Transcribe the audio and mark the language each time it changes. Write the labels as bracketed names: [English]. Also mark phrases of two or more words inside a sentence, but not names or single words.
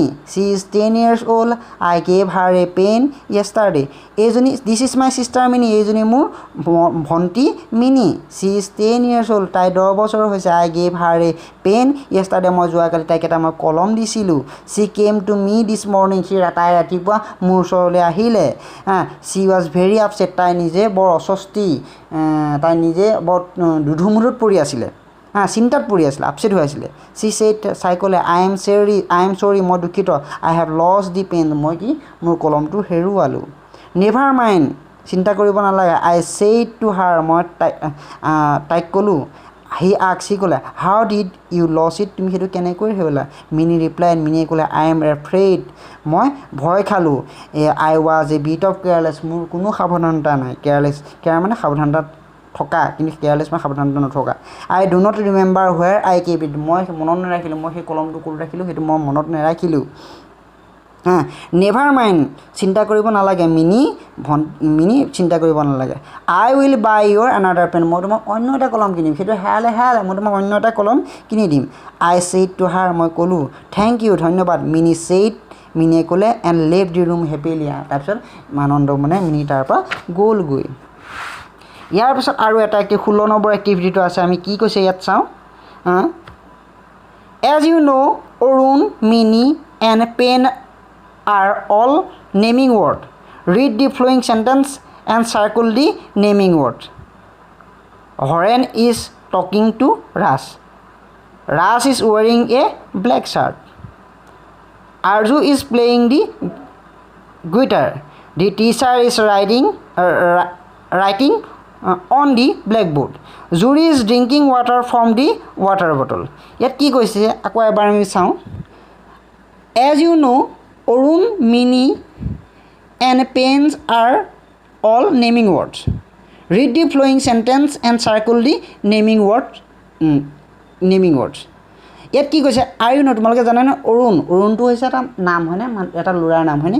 [English] She is 10 years old. I gave her a pen yesterday. This is my sister Minnie. [Assamese] এইজনী মোৰ ভণ্টি মিনি. [English] She is 10 years old. [Assamese] তাই 10 বছৰ হৈছে. [English] I gave her a pen yesterday. [Assamese] মই যোৱাকালি তাইক এটা মই কলম দিছিলোঁ. [English] She came to me this morning. [Assamese] তাই ৰাতিপুৱা মোৰ ওচৰলৈ আহিলে. [English] She was very upset. [Assamese] তাই নিজে বৰ অস্বস্তি. তাই নিজে বৰ দুধুমুধুত পৰি আছিলে. চিন্তাত পৰি আছিলে, আপছেট হৈ আছিলে. [English] she said [Assamese] চাই ক'লে [English] I am sorry [Assamese] মই দুখিত. [English] I have lost the pen. [Assamese] মই কি মোৰ কলমটো হেৰুৱালোঁ. [English] never mind, [Assamese] চিন্তা কৰিব নালাগে. [English] I said to her, [Assamese] মই তাইক ক'লোঁ. সি ক'লে [English] how did you lose it, [Assamese] তুমি সেইটো কেনেকৈ হেৰুৱালা? মিনি ৰিপ্লাইড, মিনিয়ে ক'লে [English] I am afraid, [Assamese] মই ভয় খালোঁ. [English] I was a bit of careless, [Assamese] মোৰ কোনো সাৱধানতা নাই. কেয়াৰ মানে সাৱধানতা থকা, কিন্তু কেয়াৰলেছ মানে সাৱধানতা নথকা. [English] I do not remember where I kept it, [Assamese] মই মনত নাৰাখিলোঁ, মই সেই কলমটো ক'ত ৰাখিলোঁ সেইটো মই মনত নাৰাখিলোঁ. [English] never mind, [Assamese] চিন্তা কৰিব নালাগে. মিনি চিন্তা কৰিব নালাগে. [English] I will buy you another pen, [Assamese] মই তোমাক অন্য এটা কলম কিনিম. সেইটো হেৰালে মই তোমাক অন্য এটা কলম কিনি দিম. [English] I said to her, [Assamese] মই ক'লোঁ [English] thank you, [Assamese] ধন্যবাদ. [English] Minnie said, [Assamese] মিনিয়ে ক'লে [English] and left the room happily. [Assamese] তাৰপিছত আনন্দ মানে মিনি তাৰ পৰা গ'লগৈ. ইয়াৰ পিছত আৰু এটা 16 নম্বৰ এক্টিভিটিটো আছে. আমি কি কৈছে ইয়াত চাওঁ. [English] as you know Arun, Minnie and pen are all naming word. Read the following sentence and circle the naming word. Horen is talking to Raj. Raj is wearing a black shirt. Arju is playing the guitar. The teacher is writing on the blackboard. Zuri is drinking water from the water bottle. [Assamese] ইয়াত কি কৈছে আকৌ এবাৰ আমি চাওঁ. [English] As you know, Arun, Mini and pens are all naming words. Read the following sentence and circle the naming words. [Assamese] ইয়াত কি কৈছে আৰু ন তোমালোকে জানানে অৰুণটো হৈছে এটা নাম হয়নে, এটা ল'ৰাৰ নাম হয়নে.